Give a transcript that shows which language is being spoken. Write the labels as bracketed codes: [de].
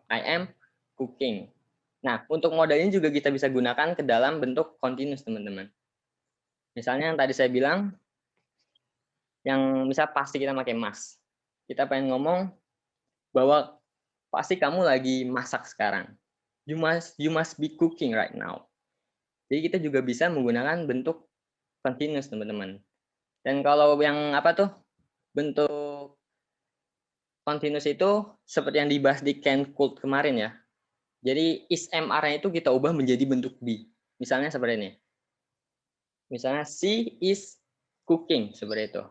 [en] I am cooking. [id] Nah, untuk modal ini juga kita bisa gunakan ke dalam bentuk continuous, teman-teman. Misalnya yang tadi saya bilang, yang misal pasti kita pakai must. Kita pengen ngomong bahwa pasti kamu lagi masak sekarang. [en] You must be cooking right now. [id] Jadi kita juga bisa menggunakan bentuk continuous, teman-teman. Dan kalau yang apa tuh? Bentuk continuous itu seperti yang dibahas di Can Could kemarin ya. Jadi is MR-nya itu kita ubah menjadi bentuk be. Misalnya seperti ini. Misalnya [en] she is cooking, [id] seperti itu.